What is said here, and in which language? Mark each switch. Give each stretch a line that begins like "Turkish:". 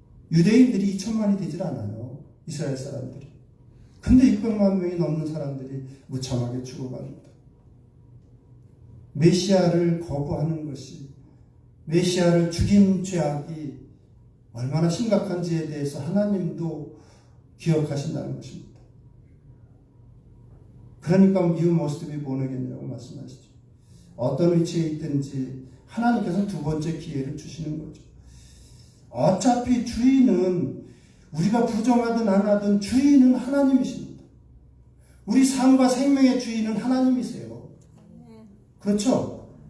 Korean: 유대인들이 2천만이 되질 않아요. 이스라엘 사람들이. 근데 600만 명이 넘는 사람들이 무참하게 죽어갑니다. 메시아를 거부하는 것이, 메시아를 죽인 죄악이 얼마나 심각한지에 대해서 하나님도 기억하신다는 것입니다. 그러니까
English: you must be born again이라고
Korean: 말씀하시죠. 어떤 위치에 있든지 하나님께서는 두 번째 기회를 주시는 거죠. 어차피 주인은 우리가 부정하든 안 하든 주인은 하나님이십니다. 우리 삶과 생명의 주인은 하나님이세요. 그렇죠?